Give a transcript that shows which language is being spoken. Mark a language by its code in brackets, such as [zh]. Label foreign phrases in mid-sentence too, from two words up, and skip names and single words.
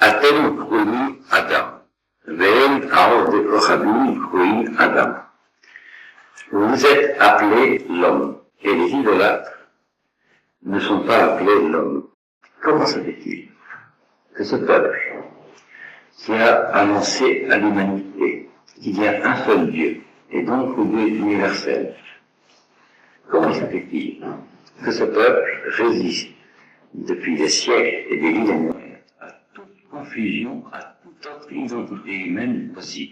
[he] אתם קרויים אדם, ואין העוד רוחבים קרויים אדם. [fr] Vous êtes appelés l'homme, et les idolâtres ne sont pas appelés l'homme. Comment se fait-il que ce peuple qui a annoncé à l'humanité qu'il y a un seul Dieu, et donc le Dieu universel, comment se fait-il que ce peuple résiste depuis des siècles et des millénaires à toute confusion, à toute autre identité humaine possible?